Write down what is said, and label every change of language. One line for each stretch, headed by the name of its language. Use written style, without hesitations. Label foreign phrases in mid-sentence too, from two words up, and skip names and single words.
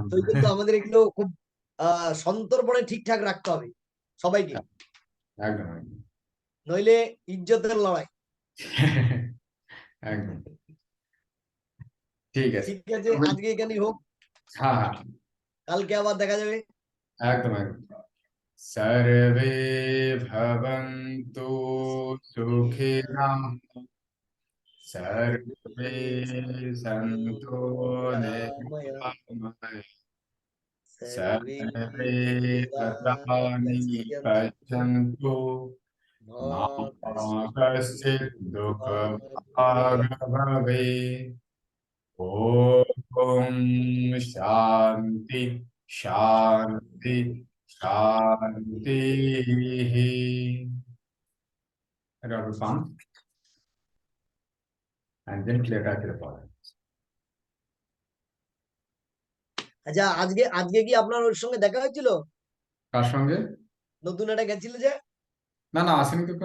Bangla: তো এই জন্য আমাদের এগুলো খুব সন্তর্পণে ঠিকঠাক রাখতে হবে সবাইকে, একদম, একদম। নইলে ইজ্জতের লড়াই। একদম, ঠিক আছে। ঠিক আছে, আজকে এখানেই হোক, হ্যাঁ, হ্যাঁ, কালকে আবার দেখা যাবে। একদম, একদম।
Sanskrit: सर्वे भवन्तु सुखिनः, सर्वे सन्तु निरामया निरामयाः, सर्वे सर्वे भद्राणि भद्राणि पश्यन्तु पश्यन्तु कश्चित् दुःखभाग् भवेत्। ॐ शान्ति शान्ति शान्तिः।
English: Rabbi, and then clear out the body.
Bangla: আচ্ছা, আজকে আজকে কি আপনার ওর সঙ্গে দেখা হয়েছিল? কার সঙ্গে? নতুন একটা গেছিল যে? না না, আসেনি তো।